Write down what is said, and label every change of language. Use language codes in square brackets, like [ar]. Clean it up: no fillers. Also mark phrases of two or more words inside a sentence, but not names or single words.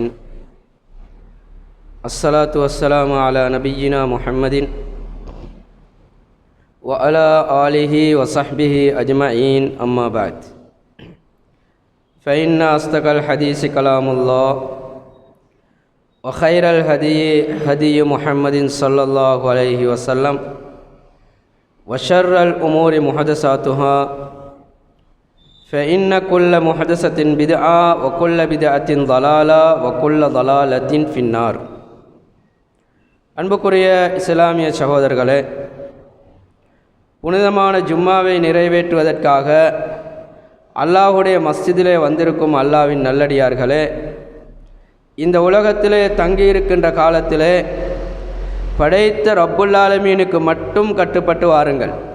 [ar] الصلاة والسلام على نبينا محمد وعلى آله وصحبه أجمعين. أما بعد فإن أصدق الحديث كلام الله وخير الهدي محمد صلى الله عليه وسلم وشر الأمور محدثاتها فإن كل محدثة بدعة وكل بدعة ضلالة وكل ضلالة في النار. [ta] அன்புக்குரிய இஸ்லாமிய சகோதரர்களே, புனிதமான ஜும்மாவை நிறைவேற்றுவதற்காக அல்லாஹுடைய மஸ்ஜிதிலே வந்திருக்கும் அல்லாஹ்வின் நல்லடியார்களே, இந்த உலகத்திலே தங்கியிருக்கின்ற காலத்திலே படைத்த [ar] رب العالمين [ta] மட்டும் கட்டுப்பட்டு வாருங்கள்.